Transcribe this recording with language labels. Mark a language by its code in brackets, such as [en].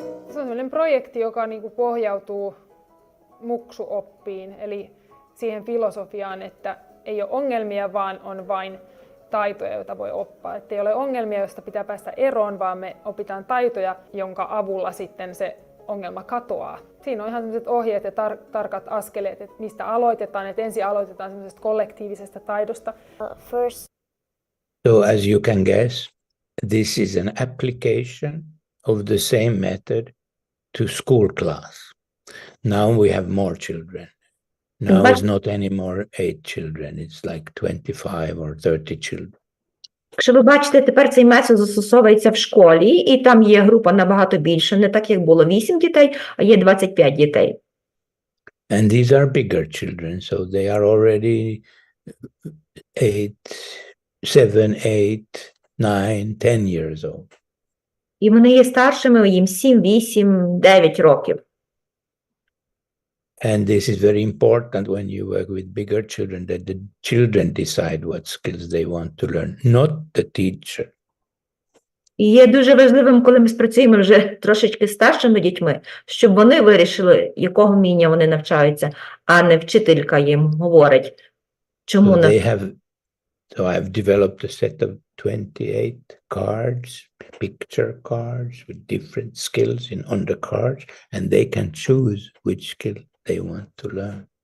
[fi] Se on sellainen projekti, joka niinku pohjautuu muksuoppiin, eli siihen filosofiaan, että ei ole ongelmia, vaan on vain taitoja, joita voi oppia. Että ei ole ongelmia, joista pitää päästä eroon, vaan me opitaan taitoja, jonka avulla sitten se ongelma katoaa. Siinä on ihan sellaiset ohjeet ja tarkat askeleet, että mistä aloitetaan. Että ensin aloitetaan semmoisesta kollektiivisesta taidosta. [en] So as you can guess, this is an application of the same method to school class. Now we have more children. Now it's not anymore 8 children, it's like 25 or 30 children. [uk] Якщо ви бачите, тепер цей метод застосовується в школі, і там є група набагато більше, не так, як було 8 дітей, а є 25 дітей. [en] And these are bigger children, so they are already 7, 8, 9, 10 years old. [uk] І вони є старшими, їм 7, 8, 9 років. [en] And this is very important when you work with bigger children, that the children decide what skills they want to learn, not the teacher. [uk] І є дуже важливим, коли ми спрацюємо вже трошечки старшими дітьми, щоб вони вирішили, якого вміння вони навчаються, а не вчителька їм говорить, чому [en] So I've developed a set of 28 cards, picture cards with different skills on the cards, and they can choose which skill they want to learn.